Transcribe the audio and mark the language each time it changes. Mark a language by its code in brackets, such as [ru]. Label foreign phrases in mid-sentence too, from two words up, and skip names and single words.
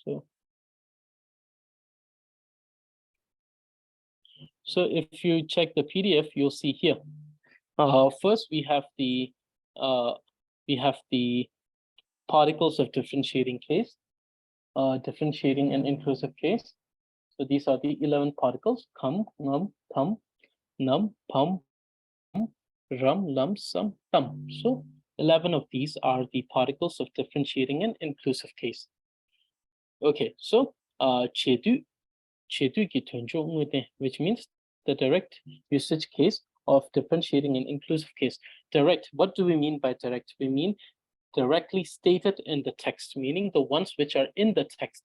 [en] So if you check the PDF, you'll see here. First, we have the particles of differentiating case, differentiating and inclusive case. So these are the 11 particles: kham, ngam, tham, nam, pam, ram, lam, sam, tam. So 11 of these are the particles of differentiating and inclusive case. Okay, so chedu, which means the direct usage case of differentiating an inclusive case. Direct, what do we mean by direct? We mean directly stated in the text, meaning the ones which are in the text.